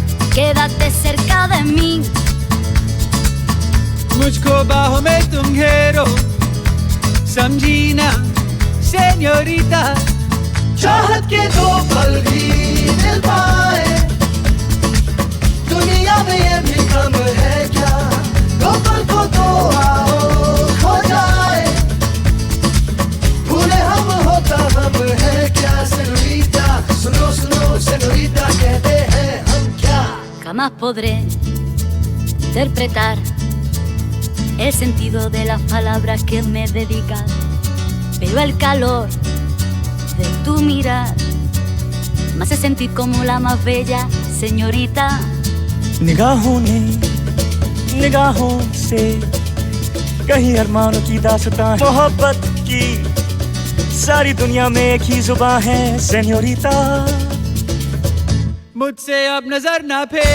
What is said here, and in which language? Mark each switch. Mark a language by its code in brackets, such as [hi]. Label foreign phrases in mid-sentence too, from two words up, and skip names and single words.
[es] quédate cerca de mí. [hi] मुझको बाहों में तुम घेरो, समझी ना सेन्योरिटा। चाहत के दो पल भी मिल पाए, दुनिया में ये भी कम है क्या? दो पल को तो आओ खो जाए, भूले हम होता हम है क्या? सेनोरिटा सुनो सुनो, सेनोरिटा कहते हैं हम क्या? [es] Jamás podré interpretar el sentido de las palabras que me dedicas, pero el calor de tu mirar me hace sentir como la más bella señorita. [hi] निगाहों ने निगाहों से कहीं अरमानों की दास्तां, मोहब्बत की सारी दुनिया में एक ही जुबान है सेन्योरिटा। मुझसे अब नजर ना फेर।